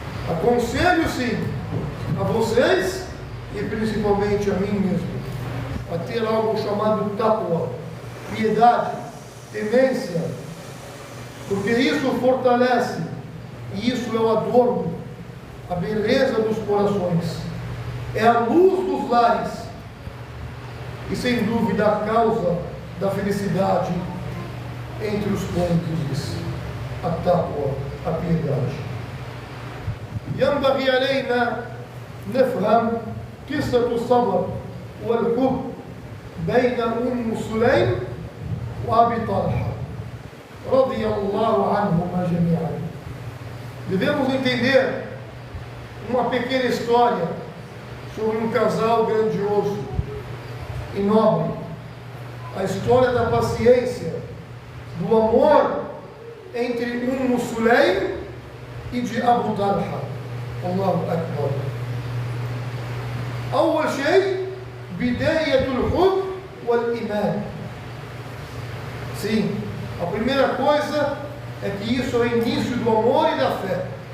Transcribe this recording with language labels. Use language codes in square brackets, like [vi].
[pt] Aconselho sim a vocês e principalmente a mim mesmo a ter algo chamado taqwa, piedade, temência, porque isso fortalece e isso é o adorno, a beleza dos corações, é a luz dos lares e sem dúvida a causa da felicidade entre os cônjuges. A taqwa, a piedade. [ar] ينبغي علينا نفهم قصة الصبر والحب بين أم سليم وأبي طلحة رضي الله عنهما جميعا. [pt] Devemos entender uma pequena história sobre um casal grandioso e nobre, a história da paciência, do amor entre Sulaim e de Abu Talha. [ar] Allahu Akbar. أول شيء بداية الحب والإيمان. [pt] Sim, a primeira coisa é que isso é o início do amor e da fé.